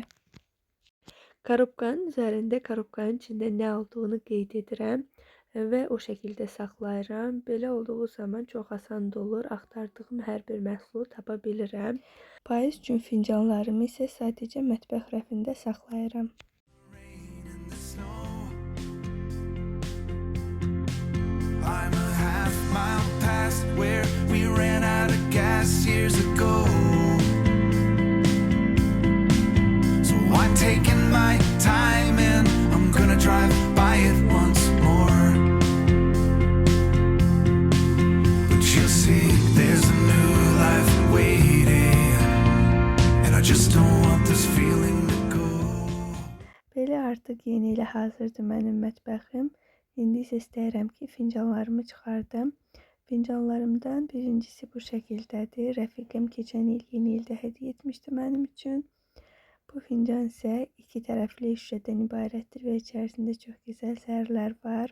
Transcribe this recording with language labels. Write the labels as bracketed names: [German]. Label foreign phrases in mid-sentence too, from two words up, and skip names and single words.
[Azerbaijani] Korobkanın üzərində korobkanın içində nə olduğunu qeyd edirəm və o şəkildə saxlayıram. Belə olduğu zaman çox asan olur. Axtardığım hər bir məhsulu tapa bilirəm. Payız üçün fincanlarımı isə sadəcə mətbəx rəfində saxlayıram. [English] I'm a half mile past where we ran out of gas years ago. So I'm taking my time and I'm gonna drive by it once more. But you'll see there's a new life waiting, and I just don't want this feeling to go. [Azerbaijani] Belə artıq yeni ilə hazırdır mənim mətbəxim. İndi isə istəyirəm ki, fincanlarımı çıxardım Fincanlarımdan birincisi bu şəkildədir. Rəfiqəm keçən il yeni ildə hədiyyə etmişdi mənim üçün. Bu fincan isə 2 tərəfli şüşədən ibarətdir və içərisində çox gözəl sərlər var.